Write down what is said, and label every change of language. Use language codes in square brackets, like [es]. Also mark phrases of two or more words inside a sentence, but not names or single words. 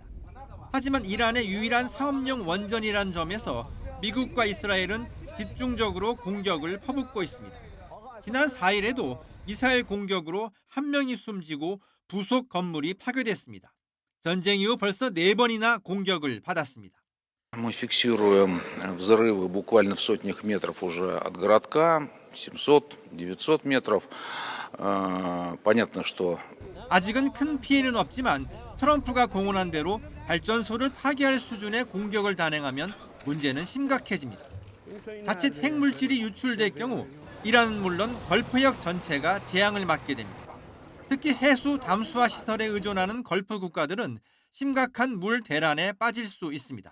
[ko] 하지만 이란의 유일한 사업용 원전이란 점에서 미국과 이스라엘은 집중적으로 공격을 퍼붓고 있습니다. 지난 4일에도 미사일 공격으로 1명이 숨지고 부속 건물이 파괴됐습니다. 전쟁 이후 벌써 4번이나 공격을 받았습니다. [ru] Мы фиксируем взрывы буквально в сотнях метров уже от городка, 700-900 метров. Понятно, что [ko] 아직은 큰 피해는 없지만 트럼프가 공언한 대로 발전소를 파괴할 수준의 공격을 단행하면 문제는 심각해집니다. 자칫 핵물질이 유출될 경우 이란은 물론 걸프역 전체가 재앙을 맞게 됩니다. 특히 해수 담수화 시설에 의존하는 걸프 국가들은 심각한 물 대란에 빠질 수 있습니다.